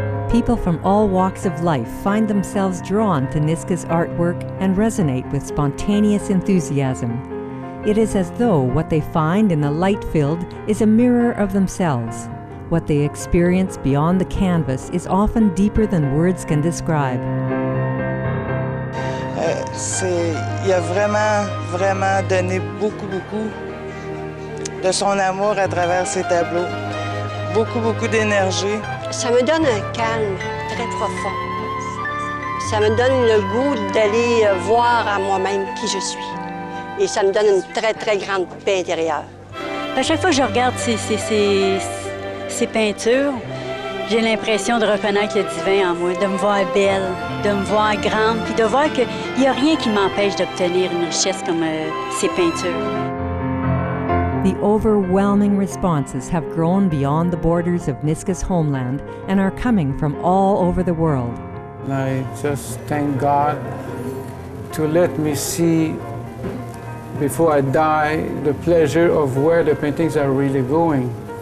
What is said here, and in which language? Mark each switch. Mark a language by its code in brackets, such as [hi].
[en] People from all walks of life find themselves drawn to Niska's artwork and resonate with spontaneous enthusiasm. It is as though what they find in the light-filled is a mirror of themselves. What they experience beyond the canvas is often deeper than words can describe. [fr] Il a vraiment donné beaucoup de son amour à travers ses tableaux. Beaucoup d'énergie. Ça me donne un calme très profond. Ça me donne le goût d'aller voir à moi-même qui je suis. Et ça me donne une très grande paix intérieure. À chaque fois que je regarde ces peintures, j'ai l'impression de reconnaître le divin en moi, de me voir belle, de me voir grande, puis de voir qu'il n'y a rien qui m'empêche d'obtenir une richesse comme ces peintures. [en] The overwhelming responses have grown beyond the borders of Niska's homeland and are coming from all over the world. I just thank God to let me see before I die the pleasure of where the paintings are really going.